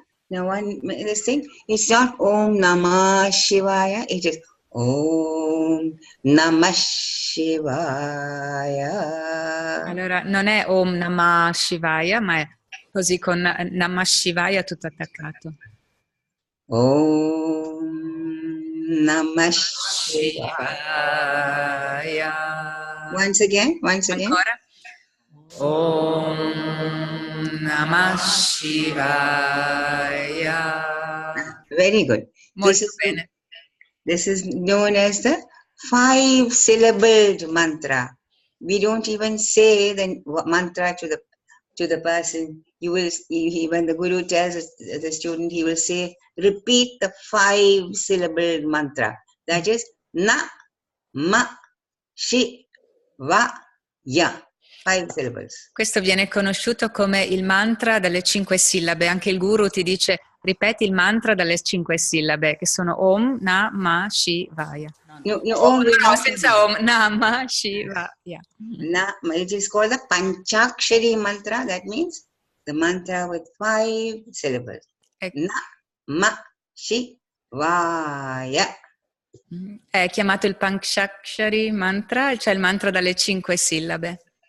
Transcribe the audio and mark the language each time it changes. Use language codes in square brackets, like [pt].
[en] Now this thing, it's not Om Namah Shivaya, it is Om Namah Shivaya. [it] Allora, non è Om Namah Shivaya, ma è così con Namah Shivaya tutto attaccato. [en] Om Namah Shivaya. Once again. [it] Ancora? Om Namah Shivaya. [en] Very good. [it] Molto bene. [en] This is known as the 5-syllabled mantra. We don't even say the mantra to the person. When the Guru tells the student, he will say, repeat the 5-syllabled mantra. That is Na, Ma, Shi, Va, Ya. 5 syllables. [it] Questo viene conosciuto come il mantra dalle 5 sillabe. Anche il Guru ti dice ripeti il mantra dalle 5 sillabe, che sono Om, Na, Ma, Shi, Vaya. No, senza Om, Na, Ma, Shi, Vaya. [en] It is called the Panchakshari mantra. That means the mantra with 5 syllables. [it] Ecco. [sa] Na, Ma, Shi, Vaya. [it] È chiamato il Panchakshari mantra, cioè il mantra dalle 5 sillabe.